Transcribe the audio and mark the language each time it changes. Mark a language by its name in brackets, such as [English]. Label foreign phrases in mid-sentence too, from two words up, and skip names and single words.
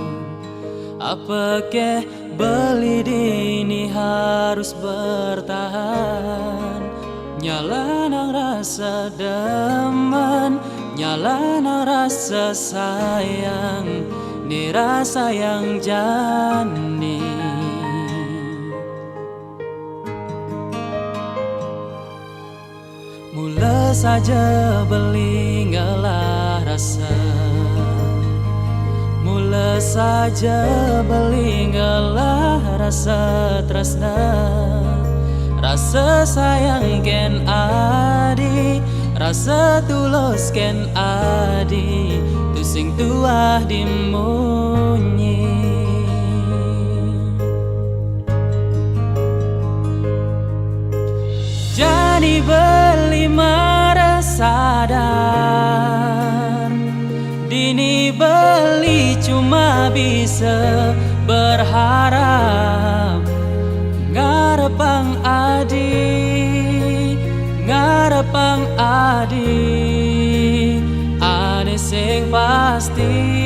[Balinese] Apa ke beli dini [Indonesian] harus bertahan? [Balinese] Nyala nang rasa demen, nyala nang rasa sayang, ni rasa yang jani. Mula saja beli ngalah rasa, mula saja beli ngalah rasa tresna, rasa sayang ken adi, rasa tulus ken adi, tu sing tuah dimunyi. [Indonesian] Jadi beli sadar, dini beli cuma bisa berharap. [Balinese] Ngarepang adi, ngarepang adi, ane sing pasti.